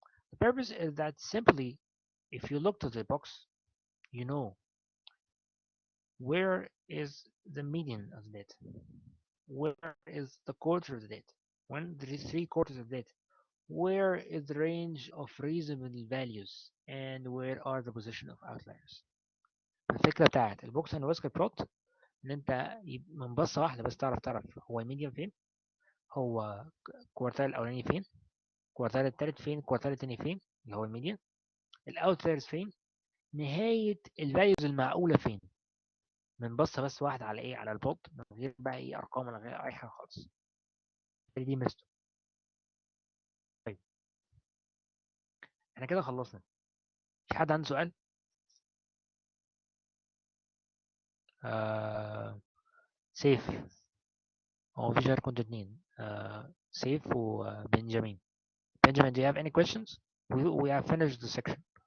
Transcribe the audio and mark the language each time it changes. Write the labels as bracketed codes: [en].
[en] The purpose is that simply, if you look to the box, you know where is the median of that, where is the quarter of that, when there is 3/4 of that, where is the range of reasonable values, and where are the position of outliers. [ar] الفكرة بتاعت البوكس اند ويسكر بلوت ان انت من بصة واحدة بس تعرف هو الميديان فين، هو الكوارتال الاولاني فين، الكوارتال التالت فين، الكوارتال التاني فين اللي هو الميديان، الاوتلايرز فين، نهاية الفاليوز المعقولة فين. من بصة بس واحدة على ايه، على البلوت، من غير بقى ايه ارقام ولا غير اي حاجة خالص. دي ميزته. طيب احنا كده خلصنا. في حد عنده سؤال؟ سيف. هو مفيش غير كنتوا اتنين، سيف وبنجامين. [en] Benjamin, do you have any questions? We have finished the section.